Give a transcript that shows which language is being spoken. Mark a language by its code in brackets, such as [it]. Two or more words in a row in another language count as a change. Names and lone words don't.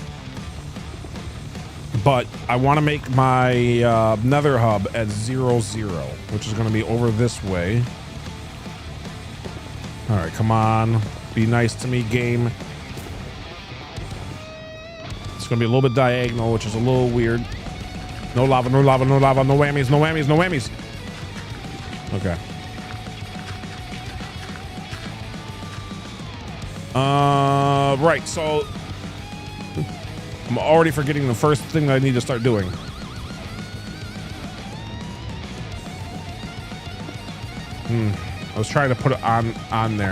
[en] But I want to make my Nether hub at 0, 0, which is going to be over this way. All right, come on. Be nice to me, game. It's going to be a little bit diagonal, which is a little weird. No lava, no lava, no lava, no whammies, no whammies, no whammies. Okay. Right, so I'm already forgetting the first thing that I need to start doing. I was trying to put it on there.